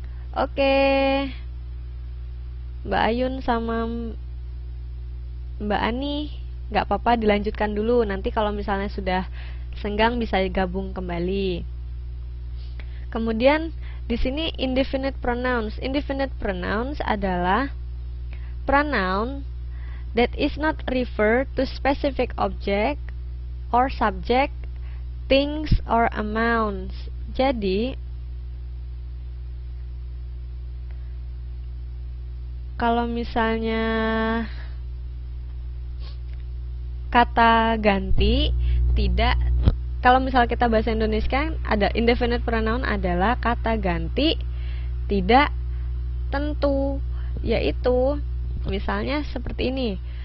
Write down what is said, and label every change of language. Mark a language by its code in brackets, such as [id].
[id] Oke, Mbak Ayun sama Mbak Ani, nggak apa-apa dilanjutkan dulu. Nanti kalau misalnya sudah senggang bisa gabung kembali. Kemudian di sini indefinite pronouns. [en] Indefinite pronouns adalah pronoun that is not refer to specific object or subject, things or amounts. [id] Jadi kalau misalnya kata ganti tidak, kalau misalnya kita bahasa Indonesia ada indefinite pronoun adalah kata ganti tidak tentu, yaitu misalnya seperti ini.